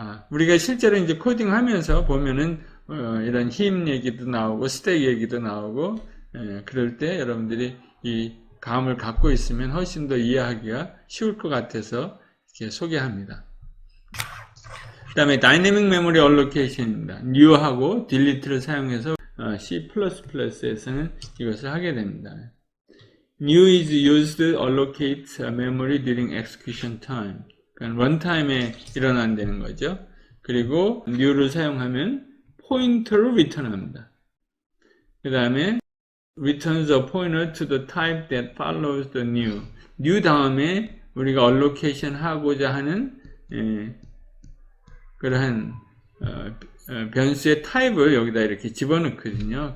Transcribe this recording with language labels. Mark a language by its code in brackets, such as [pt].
[ko] 우리가 실제로 이제 코딩 하면서 보면은 이런 힙 얘기도 나오고 스택 얘기도 나오고 그럴 때 여러분들이 이 감을 갖고 있으면 훨씬 더 이해하기가 쉬울 것 같아서 이렇게 소개합니다. 그 다음에 다이내믹 메모리 얼로케이션입니다. new하고 delete를 사용해서 C++에서는 이것을 하게 됩니다. [en] new is used to allocate memory during execution time. [ko] 그러니까 런타임에 일어난다는 거죠. 그리고 new를 사용하면 포인터를 리턴합니다. 그 다음에 [en] returns a pointer to the type that follows the new. [ko] new 다음에 우리가 allocation 하고자 하는 그러한 변수의 타입을 여기다 이렇게 집어넣거든요.